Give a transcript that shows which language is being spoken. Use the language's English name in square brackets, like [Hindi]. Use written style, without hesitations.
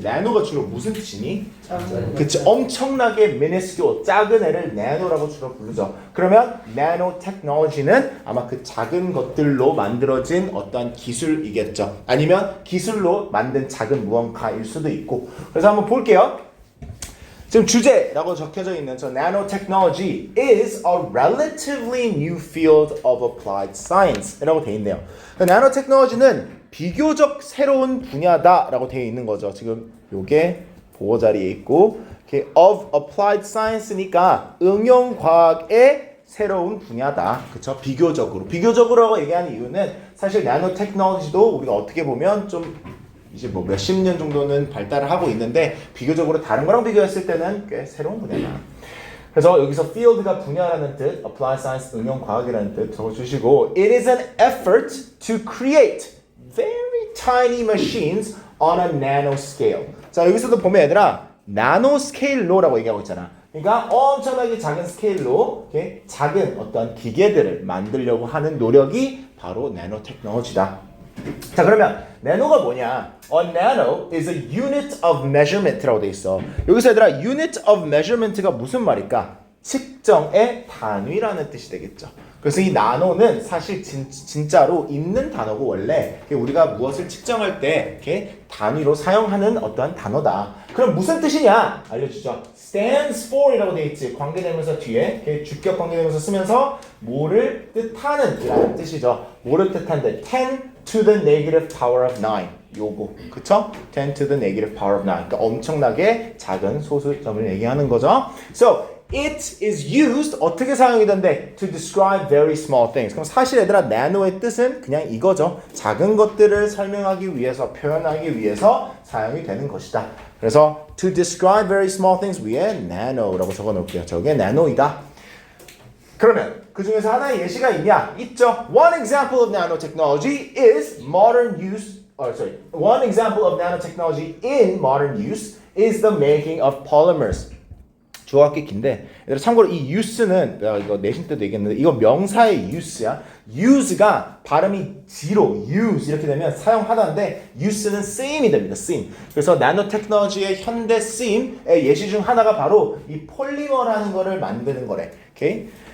[Korean] 나노가 주로 무슨 뜻이니? 그치, 엄청나게 minuscule, 작은 애를 나노라고 주로 부르죠. 그러면 나노테크놀로지는 아마 그 작은 것들로 만들어진 어떤 기술이겠죠. 아니면 기술로 만든 작은 무언가일 수도 있고. 그래서 한번 볼게요. 지금 주제라고 적혀져 있는 저 [English] nanotechnology is a relatively new field of applied science [Korean] 라고 되어 있네요. nanotechnology는 비교적 새로운 분야다라고 되어 있는 거죠. 지금 요게 보호 자리에 있고 이렇게 [English] of applied science [Korean] 니까 응용과학의 새로운 분야다. 그쵸? 비교적으로 얘기하는 이유는 사실 nanotechnology도 우리가 어떻게 보면 좀 이제 뭐 몇십 년 정도는 발달을 하고 있는데 비교적으로 다른 거랑 비교했을 때는 꽤 새로운 분야다. 그래서 여기서 [English] field가 [Korean] 분야라는 뜻, [English] applied science [Korean] 응용과학이라는 뜻 적어주시고 [English] it is an effort to create very tiny machines on a nanoscale. [Korean] 자, 여기서도 보면 얘들아 나노스케일로라고 얘기하고 있잖아. 그러니까 엄청나게 작은 스케일로 이렇게 작은 어떤 기계들을 만들려고 하는 노력이 바로 나노테크놀로지다. 자, 그러면 나노가 뭐냐? [English] A nano is a unit of measurement [Korean] 라고 돼 있어. 여기서 얘들아 [English] unit of measurement [Korean] 가 무슨 말일까? 측정의 단위라는 뜻이 되겠죠. 그래서 이 나노는 사실 진짜로 있는 단어고 원래 우리가 무엇을 측정할 때 이렇게 단위로 사용하는 어떠한 단어다. 그럼 무슨 뜻이냐? 알려주죠. [English] stands for [Korean] 이라고 돼 있지. 관계대명사 뒤에 이렇게 주격 관계대명사 쓰면서 뭐를 뜻하는 이라는 뜻이죠. 뭐를 뜻한데 [English] 10 to the negative power of 9 [Korean] 요거 그쵸? [English] 10 to the negative power of 9 [Korean] 그러니까 엄청나게 작은 소수점을 얘기하는 거죠. [English] So it is used [Korean] 어떻게 사용이 된대? [English] To describe very small things. [Korean] 그럼 사실 얘들아 나노의 뜻은 그냥 이거죠. 작은 것들을 설명하기 위해서 표현하기 위해서 사용이 되는 것이다. 그래서 [English] to describe very small things [Korean] 위에 [English] nano라고 [Korean] 적어 놓을게요. 저게 나노이다. 그러면 그 중에서 하나의 예시가 있냐? 있죠. [English] One example of nanotechnology is modern use. One example of nanotechnology in modern use is the making of polymers. [Korean] 주어가 꽤 긴데, 참고로 이 use는 내가 이거 내신 때도 얘기했는데 이거 명사의 use야. use가 발음이 G로 use 이렇게 되면 사용하다인데 use는 쓰임이 됩니다. 쓰임. 그래서 나노테크놀로지의 현대 쓰임의 예시 중 하나가 바로 이 폴리머라는 거를 만드는 거래. 오케이?